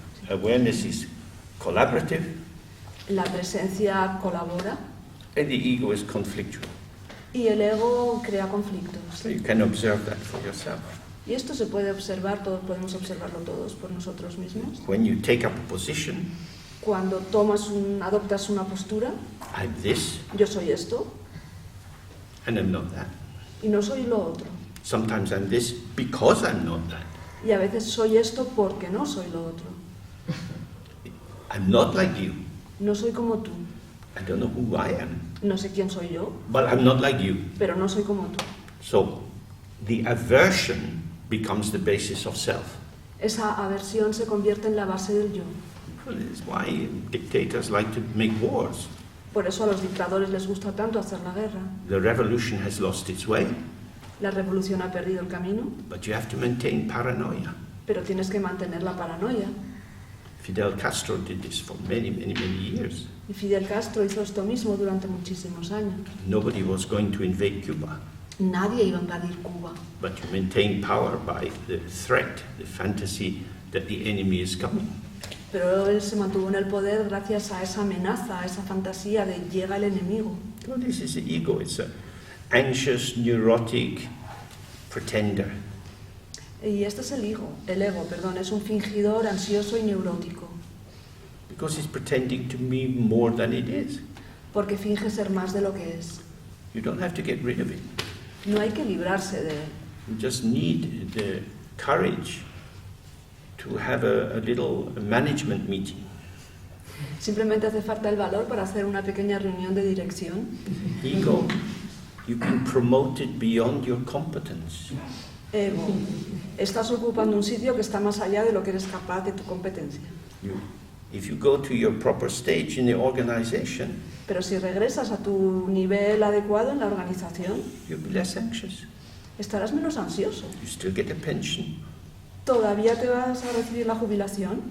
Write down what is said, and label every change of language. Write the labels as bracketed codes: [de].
[en] Awareness is collaborative, [es] la presencia colabora [en] and the ego is conflictual. [es] y el ego crea conflictos. [en] So you can observe that for yourself. [es] Y esto se puede observar, todos podemos observarlo todos por nosotros mismos. [en] When you take up a position, [es] Cuando adoptas una postura, [en] I'm this [es] yo soy esto [en] and I'm not that. [es] y no soy lo otro. [en] Sometimes I'm this because I'm not that. [es] Y a veces soy esto porque no soy lo otro. [en] I'm not like you. [es] No soy como tú. [en] I don't know who I am, [es] No sé quién soy yo, [en] but I'm not like you. [es] pero no soy como tú. [en] So the aversion becomes the basis of self. [es] Esa aversión se convierte en la base del yo. [en] Well, it's why dictators like to make wars. [es] Por eso a los dictadores les gusta tanto hacer la guerra. [en] The revolution has lost its way, [es] La revolución ha perdido el camino, [en] but you have to maintain paranoia. [es] pero tienes que mantener la paranoia. [en] Fidel Castro did this for many, many, many years. [es] Y Fidel Castro hizo esto mismo durante muchísimos años. [en] Nobody was going to invade Cuba, [es] Nadie iba a invadir Cuba, [en] but you maintain power by the threat, the fantasy that the enemy is coming. [es] pero él se mantuvo en el poder gracias a esa amenaza, a esa fantasía de llega el enemigo. [en] So this is the ego. It's an anxious, neurotic pretender. [es] Y este es el ego, es un fingidor ansioso y neurótico, [en] Because it's pretending to be more than it is. [es] porque finge ser más de lo que es. [en] You don't have to get rid of it. [es] No hay que librarse de él. [en] You just need the courage to have a little management meeting. [es] Simplemente hace falta el valor para hacer una pequeña reunión de dirección. [en] Ego, you can promote it beyond your competence. [es] Ego, estás ocupando un sitio que está más allá de lo que eres capaz de tu competencia. [en] If you go to your proper stage in the organization, [es] Pero si regresas a tu nivel adecuado en la organización, [en] you'll be less anxious. [es] estarás menos ansioso. [en] You still get a pension, [es] Todavía te vas a recibir la jubilación.